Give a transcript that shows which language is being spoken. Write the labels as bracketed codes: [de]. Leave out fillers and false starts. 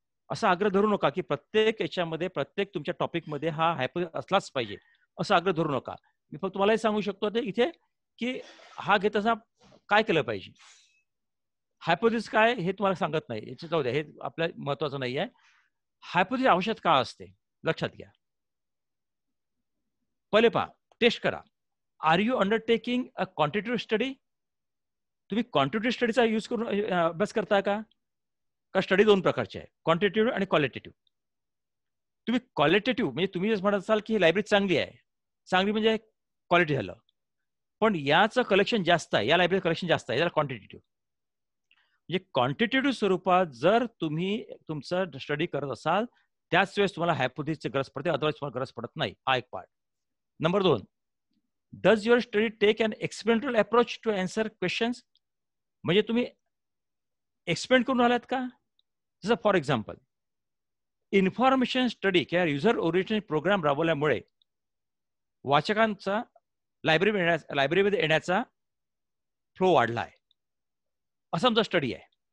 [mr] असा आग्रह धरू नका की प्रत्येक याच्यामध्ये, प्रत्येक तुमच्या टॉपिकमध्ये हा हायपोथेसिस असलाच पाहिजे असं आग्रह धरू नका. मी फक्त तुम्हाला हे सांगू शकतो ते इथे की हा घेत असताना काय केलं पाहिजे. हायपोथेसिस काय हे तुम्हाला सांगत नाही, याचे जाऊ द्या, हे आपल्या महत्वाचं नाही आहे. हायपोथेसिस आवश्यक का असते लक्षात घ्या. पहिले पहा, टेस्ट करा. [en] Are you undertaking a quantitative study. [mr] तुम्ही क्वांटिटेटिव्ह स्टडीचा यूज करून अभ्यास करता का स्टडी दोन प्रकारचे आहे, क्वांटिटेटिव्ह आणि क्वालिटेटिव्ह. तुम्ही क्वालिटेटिव्ह म्हणजे तुम्ही जर म्हणत असाल की ही लायब्ररी चांगली आहे, चांगली म्हणजे क्वालिटी झालं, पण याचं कलेक्शन जास्त आहे, या लायब्ररी कलेक्शन जास्त आहे, याला क्वांटिटेटिव्ह. म्हणजे क्वांटिटेटिव्ह स्वरूपात जर तुम्ही तुमचं स्टडी करत असाल त्याच वेळेस तुम्हाला हायपोथेसिसची गरज पडते, अदरवाईज तुम्हाला गरज पडत नाही. हा एक part. Number 2, [en] Does your study take an experimental approach to answer questions? [mr] म्हणजे तुम्ही एक्सपेरिमेंट करून आलात का? जसं फॉर एक्झाम्पल, इन्फॉर्मेशन स्टडी किंवा युजर ओरिएंटेड प्रोग्राम राबवल्यामुळे वाचकांचा लायब्ररीमध्ये येण्याचा फ्लो वाढला आहे, असा आमचा स्टडी आहे.